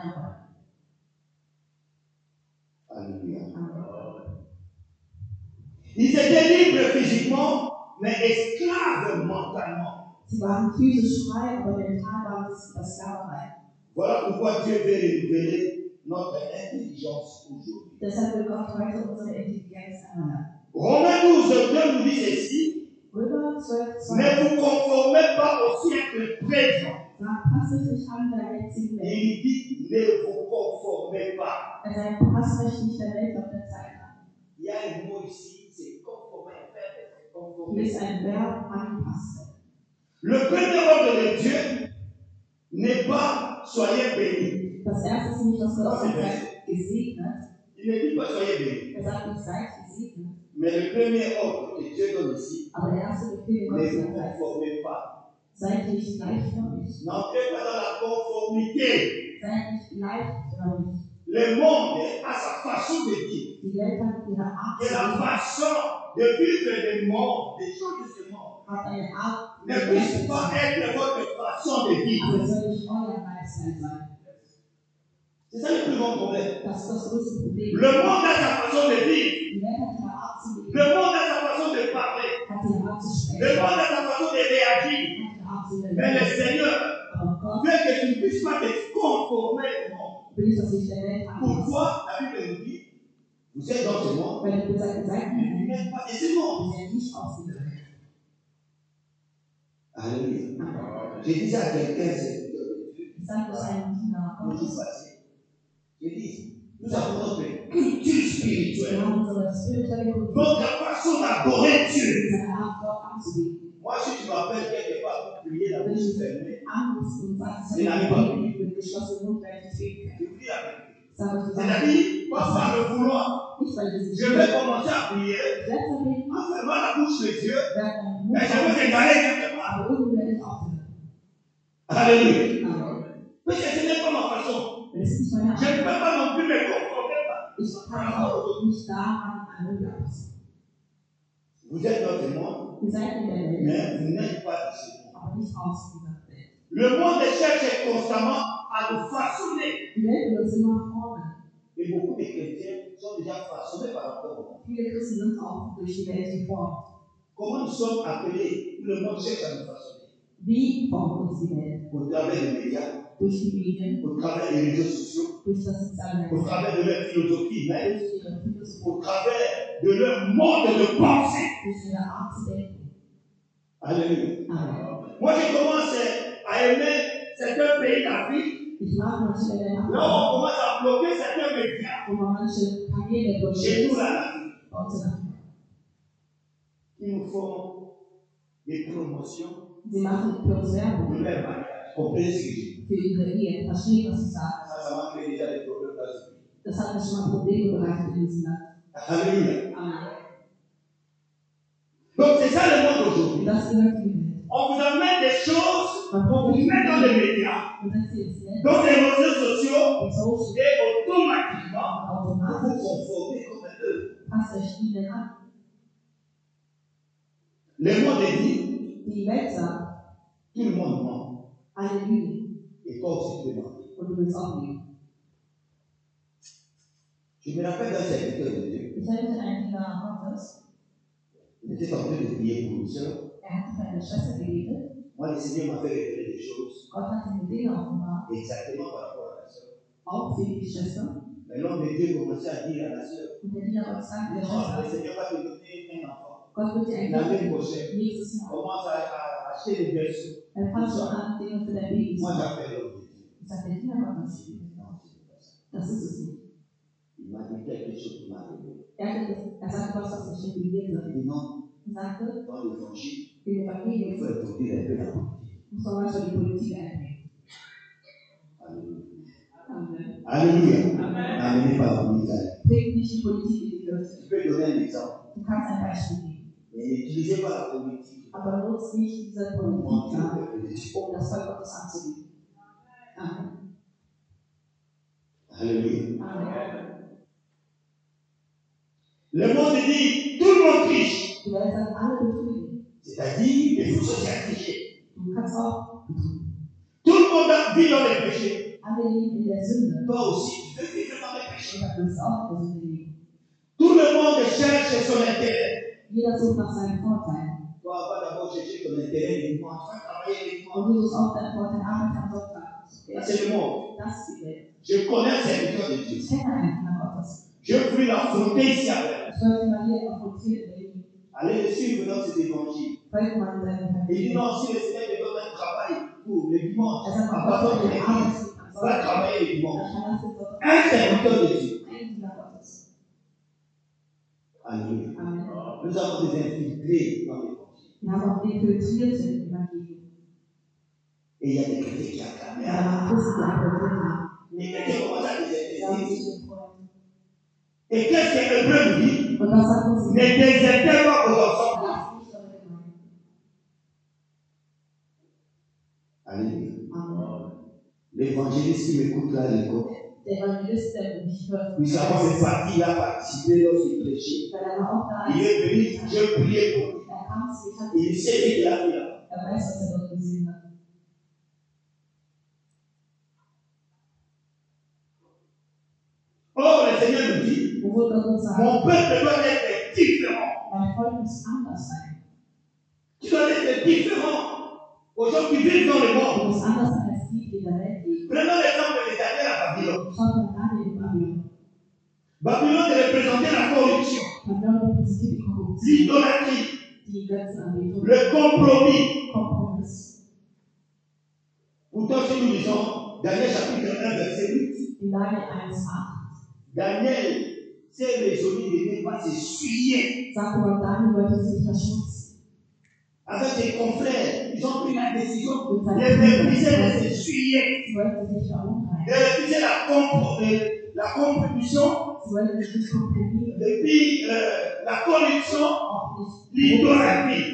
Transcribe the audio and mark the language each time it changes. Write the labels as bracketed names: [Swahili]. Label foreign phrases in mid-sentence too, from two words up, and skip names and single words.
[French] Alléluia. Ils étaient libres physiquement, mais esclaves mentalement. Voilà pourquoi Dieu veut renouveler notre intelligence aujourd'hui. [German] Deshalb will Gott heute unsere Intelligenz erneuern. [French] Romains 12, 2 nous dit ceci. [German] Römer 12, 2. [French] Ne vous conformez pas au siècle présent. [German] Sagt, passt euch nicht an der jetzigen [French] Et [German] Welt. [French] il dit, ne vous conformez pas. [German] Er sagt, passt euch nicht der Welt auf der Zeit an. [French] Il y a un mot ici, c'est conformer, faire, [German] Hier [French] conformer. [German] ist ein Verb, anpassen. [French] Le premier ordre de Dieu n'est pas soyez bénis. [German] Das erste ist nicht, dass Gott Das ist sagt, gesegnet. [French] Il ne dit pas soyez bénis. [German] Er sagt nicht, seid gesegnet. [French] Mais le premier ordre que Dieu donne ici, [German] Aber der erste Befehl, den [French] ne [German] Gott [French] vous [German] sagt, [French] conformez pas. [German] seid nicht gleichförmig. [French] N'entrez pas dans la conformité. [German] Seid nicht gleichförmig. [French] Le monde a sa façon de vivre. [German] Die Welt hat ihre Art [French] Et [German] zu [French] la [German] leben, [French] façon de vivre le monde, des choses de ce monde, [German] hat eine Art, [French] ne puisse pas être votre façon de vivre. [German] aber es soll nicht euer Lifestyle sein. [French] C'est ça le plus grand problème. [German] Das ist das größte Problem. [French] Le monde a sa façon de vivre. [German] Die Welt hat ihre Art zu leben, [French] Le monde a sa façon de parler. [German] hat ihre Art zu [French] Le [German] sprechen, [French] monde a sa façon de réagir. [German] hat ihre Art zu [French] Mais le [German] leben. [French] Seigneur [German] Aber Gott [French] veut que tu ne puisses pas te conformer au monde. [German] will nicht, dass sich der Welt anpasst. [French] Pourquoi la Bible nous dit, vous êtes dans ce monde, [German] Weil ihr seid [French] mais vous n'êtes pas de ce monde. [German] ihr seid nicht aus dieser Welt. [French] Alléluia. J'ai dit ça à quelqu'un, c'est [German] Ich sage das einem Diener [French] le jour [German] Gottes. [French] passé. J'ai dit, nous avons notre culture spirituelle. [German] Wir haben unsere spirituelle Kultur, [French] Notre façon d'adorer Dieu. [German] unsere Art, Gott anzubeten. [French] Moi, si tu m'appelles quelque part pour prier, la bouche fermée, [German] Anrufst und sagst, Nee, ich nein, habe mit geschlossenem Mund werde ich beten [French] je [German] können. [French] vous dis la vérité. [German] Sag euch die Sache. [French] C'est-à-dire, pas par le vouloir. [German] Nicht, weil wir [French] Je vais commencer à prier, [German] Ich werde zwar beten, [French] en fermant la bouche des yeux, [German] werde meinen Mund [French] mais je vais m'égaler quelque part. [German] aber irgendwo werde ich aufhören. [French] Alléluia. [German] Aber [French] Parce que ce n'est pas ma façon. [German] das ist nicht meine [French] Je [German] Art. [French] ne peux pas non plus me conformer. [German] Ich kann auch nicht daran anpassen. [French] Vous êtes dans le monde, [German] Ihr seid in der Welt, [French] mais vous n'êtes pas de ce monde. [German] aber nicht aus dieser Welt. [French] Le monde cherche constamment à nous façonner. [German] Die Welt will uns immer formen. [French] Et beaucoup de chrétiens sont déjà façonnés par rapport au monde. [German] Viele Christen sind auch durch die Welt geformt. [French] Comment nous sommes appelés? Tout le monde cherche à nous façonner. [German] Wie formt uns die Welt? [French] Au travers des médias, [German] Durch die Medien, [French] au travers des réseaux sociaux, [German] durch das soziale [French] au [German] Netz, [French] travers de leur philosophie même, [German] durch ihre Philosophie, [French] au travers de leur mode de pensée. [German] durch ihre Art zu denken. [French] Alléluia. Amen. Moi, je commence à aimer certains pays d'Afrique. [German] Ich mag manche Länder, [French] Là, on commence à bloquer certains médias. [German] wo man manche Kanäle [French] Chez nous, [German] blockiert, [French] là, [German] bei uns in Afrika. [French] qui nous font des promotions [German] Sie machen für uns [French] de [German] Werbung [French] leur mariage. Comprenez ce que j'ai dit? [German] für ihre Ehe. Verstehen, was ich sage? [French] Ça m'a créé déjà des problèmes dans ce pays. [German] Das hat mir schon mal Probleme bereitet in diesem Land. [French] Alléluia. Amen. Donc, c'est ça le monde aujourd'hui. [German] Und das gehört in die Welt. [French] On vous amène des choses, [German] Man [French] on vous met dans les médias, [German] und setzt sie ins Netz, [French] dans les réseaux sociaux, [German] und Social, [French] et automatiquement, vous vous [German] automatisch. [French] conformez comme eux. [German] Passt euch ihnen an. [French] Le monde est dit, [German] Die Welt sagt, [French] tout le monde ment. [German] alle lügen. [French] Et toi aussi, tu es mentir. [German] Und du willst auch lügen. [French] Je me rappelle d'un serviteur de Dieu. [German] Ich erinnere einen Diener Gottes. [French] Il était en train de prier pour une sœur. [German] Hatte für eine Schwester gebetet. [French] Moi, le Seigneur m'a fait révéler des choses [German] Gott hat ihm Dinge offenbart, [French] exactement par rapport à la sœur. [German] auch für die Schwester. [French] Mais l'homme de Dieu commençait à dire à la sœur, [German] Und der Diener Gottes sagt der [French] non, le [German] Schwester, [French] Seigneur va te donner un enfant. [German] Gott wird dir ein [French] L'année [German] Kind [French] prochaine, [German] geben. Nächstes Jahr. [French] commence à acheter des berceaux. [German] Er fängt schon an, Dinge für dein Baby zu [French] Moi, [German] machen. [French] j'appelle l'homme de Dieu. [German] Ich sage, der Diener Gottes, [French] Je dis, non, c'est pas ça. [German] das ist es nicht. [French] Il m'a dit quelque chose qui m'a révélé. [German] Er sagte was, was mich inspiriert [French] Il [German] hat. [French] dit non, [German] Er sagte, [French] dans l'évangile, [German] im [French] il [German] Evangelium [French] faut introduire un peu la politique. [German] muss man manchmal die Politik einbringen. [French] Alléluia. Amen. Alléluia. Amen. N'amenez pas la politique. [German] Bring nicht die Politik in die Kirche. [French] Tu peux donner un exemple. [German] Du kannst ein Beispiel geben. [French] Mais n'utilisez pas la politique [German] Aber nutzt nicht diese [French] pour [German] Politik [French] mentir [German] an, [French] au peuple de Dieu. [German] um das Volk Gottes anzulügen. [French] Amen. Alléluia. Amen. Le monde dit, tout le monde triche. [German] Die Welt sagt, alle betrügen. [French] C'est-à-dire, il faut se faire tricher. [German] Du kannst auch betrügen. [French] Tout le monde vit dans les péchés. [German] Alle leben in der Sünde. [French] Toi aussi, tu veux vivre dans les péchés. [German] Und dann willst du auch in der Sünde leben. [French] Tout le monde cherche son intérêt. [German] Jeder sucht nach seinem Vorteil. [French] Toi, va d'abord chercher ton intérêt uniquement. Tu vas travailler uniquement. [German] Und du suchst auch deinen Vorteil Arbeit am Sonntag. [French] Ça, c'est le monde. [German] Das ist die Welt. [French] Je connais un serviteur de Dieu. [German] Ich kenne einen Diener Gottes. [French] Je puis l'affronter ici avec. [German] Ich sollte mal hier konfrontiert werden. [French] Allez le suivre dans cet évangile. [German] Folgt mal seinem [French] Il dit non, si le Seigneur te donne un travail pour le dimanche, à partir de l'église, va travailler le dimanche. Un serviteur de Dieu. [German] Ein Diener Gottes. [French] Alléluia. Amen. Nous avons des infiltrés dans l'évangile. [German] Wir haben auch infiltrierte im Evangelium. [French] Et il y a des chrétiens qui acclament. [German] Ja, man Christen, die applaudiert haben. [French] Les chrétiens commencent à [German] Sie haben [French] déserter. [German] sich gefreut. [French] Et qu'est-ce que l'Hébreu nous dit? [German] Und was sagt uns? [French] Ne désertez pas vos enfants. [German] Lasst nicht eure Gemeinde. [French] Alléluia. Amen. L'évangéliste qui m'écoute là, il connaît. [German] Der Evangelist, der mich hört, [French] Puis avant de partir, il a participé lorsqu'il prêchait. [German] weil er auch da [French] Il [German] ist. [French] est venu, je priais pour lui. [German] Er kam zu mir, [French] Et il sait ce qu'il a fait là. [German] weiß, was dort gesehen hat. [French] Or, le Seigneur nous dit, [German] Obwohl Gott uns sagt, [French] mon peuple doit être différent. [German] mein Volk muss anders sein. [French] Tu dois être différent aux gens qui vivent dans le [German] Du [French] monde. [German] musst anders sein als die, die in der Welt leben. [French] Prenons l'exemple de Daniel à Babylone. [German] Schaut mal Daniel in Babylon. [French] Babylone représentait la corruption, [German] Babylon repräsentiert die Korruption, [French] l'idolâtrie, [German] die Götzenanbetung, [French] le compromis. [German] Kompromiss. [French] Pourtant, si nous lisons Daniel chapitre 1, verset 8, [German] In Daniel 1,8 [French] Daniel s'est résolu de ne pas s'essuyer [German] sagt aber, Daniel wollte sich verschmutzen. [French] avec ses confrères. Ils ont pris la décision [German] Mit [French] de [German] seinen [French] refuser de [German] Brüdern. [French] s'essuyer, [German] Sie wollten sich verunreinigen. [French] de refuser la compétition, [German] Sie wollten sich nicht kompromittieren. [French] et puis la corruption, [German] Auch nicht [French] l'idolâtrie.